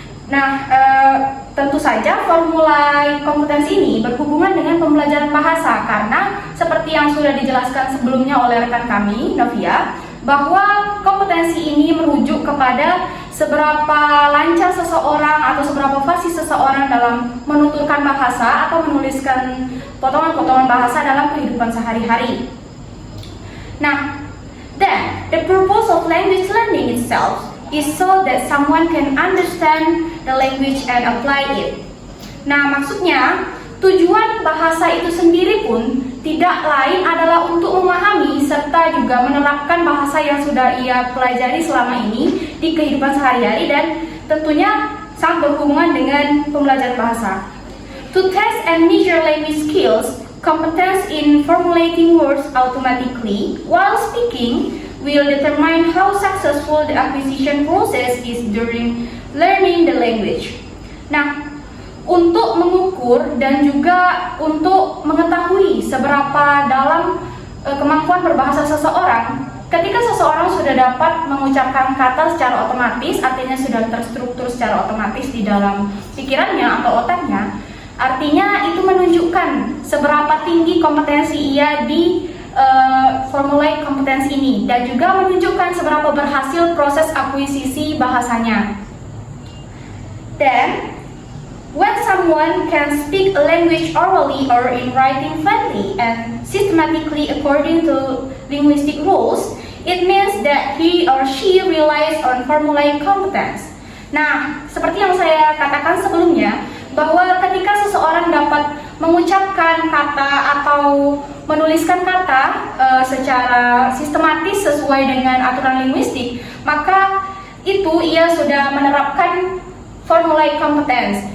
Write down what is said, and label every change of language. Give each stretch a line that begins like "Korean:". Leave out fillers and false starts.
Indonesian: Nah, tentu saja formulaic kompetensi ini berhubungan dengan pembelajaran bahasa karena seperti yang sudah dijelaskan sebelumnya oleh rekan kami, Novia, bahwa kompetensi ini merujuk kepada seberapa lancar seseorang atau seberapa fasih seseorang dalam menuturkan bahasa atau menuliskan potongan-potongan bahasa dalam kehidupan sehari-hari.
English: Nah, then the purpose of language learning itself is so that someone can understand the language and apply it.
Indonesian: Nah, maksudnya tujuan bahasa itu sendiri pun tidak lain adalah untuk memahami serta juga menerapkan bahasa yang sudah ia pelajari selama ini di kehidupan sehari-hari dan tentunya sangat berhubungan dengan pembelajaran bahasa.
English: To test and measure language skills, competence in formulating words automatically while speaking will determine how successful the acquisition process is during learning the language.
Indonesian: Nah, untuk mengukur dan juga untuk mengetahui seberapa dalam kemampuan berbahasa seseorang, ketika seseorang sudah dapat mengucapkan kata secara otomatis, artinya sudah terstruktur secara otomatis di dalam pikirannya atau otaknya, artinya itu menunjukkan seberapa tinggi kompetensi ia di formulaic kompetensi ini dan juga menunjukkan seberapa berhasil proses akuisisi bahasanya.
English: Then, when someone can speak a language orally or in writing fluently and systematically according to linguistic rules, it means that he or she relies on formulaic competence.
Indonesian: Nah, seperti yang saya katakan sebelumnya, bahwa ketika seseorang dapat mengucapkan kata atau menuliskan kata secara sistematis sesuai dengan aturan linguistik, maka itu ia sudah menerapkan formulaic competence.